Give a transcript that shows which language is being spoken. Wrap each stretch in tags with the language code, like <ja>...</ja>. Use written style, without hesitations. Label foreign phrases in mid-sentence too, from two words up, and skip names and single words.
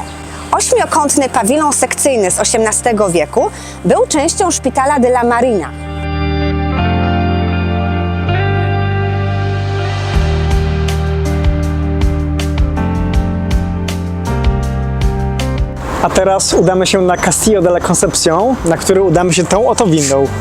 <pl>Ośmiokątny pawilon sekcyjny z XVIII wieku był częścią szpitala de la Marina. A teraz udamy się na Castillo de la Concepción, na który udamy się tą oto windą.</pl>